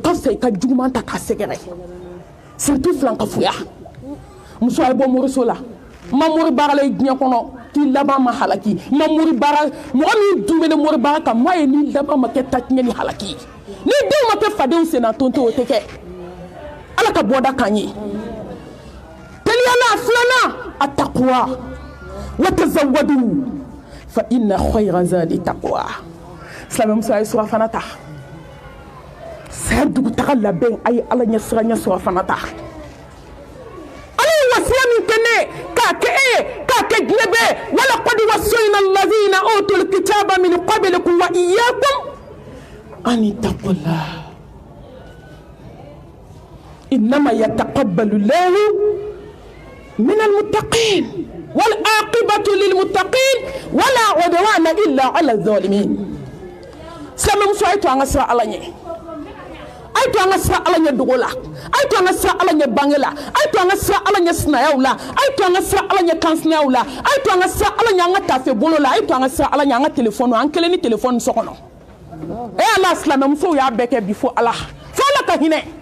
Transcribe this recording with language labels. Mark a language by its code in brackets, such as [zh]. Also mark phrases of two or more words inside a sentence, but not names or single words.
[bm] ka fisa i ka juguman ta k'a sɛgɛrɛ surtout filankafoya muso a ye bɔ moriso la ma mori baara la i diɲɛ kɔnɔ k'i laban ma halaki ma mori baara mɔgɔ min dun bɛ ne mori baara kan m'a ye ni laban ma kɛ tatiɲɛ ni halaki ni denw ma kɛ fadenw senna tonto o tɛ kɛ ala ka bɔda k'an ye teliyala filanan [ar] التقوى وتزودوا فإن خير الزاد التقوى [bm] silamɛmuso a ye surafana ta saya dugutaga labɛn a ye ala ɲɛ siranya surafana ta ala ye wasiya min kɛ ne k'a kɛ e ye k'a kɛ diɲɛ bɛɛ [ar] ولقد وصينا الذين أوتوا الكتاب من قبلكم وإياكم أن اتقوا الله إنما يتقبل الله من المتقين والعاقبة للمتقين ولا عدوان إلا على الظالمين [bm] silamɛmuso a ye to an ka sira ala ɲɛ a ye to an ka sira ala ɲɛ dogo la a ye to an ka sira ala ɲɛ bange la a ye to an ka sira ala ɲɛ sinayaw la a ye to an ka sira ala ɲɛ kansinayaw la a ye to an ka sira ala ɲɛ an ka tafe bolo la a ye to an ka sira ala ɲɛ an ka telefɔni an kelen ni telefɔni so kɔnɔ ala silamɛmusow y'a bɛɛ kɛ bi fo ala ka hinɛ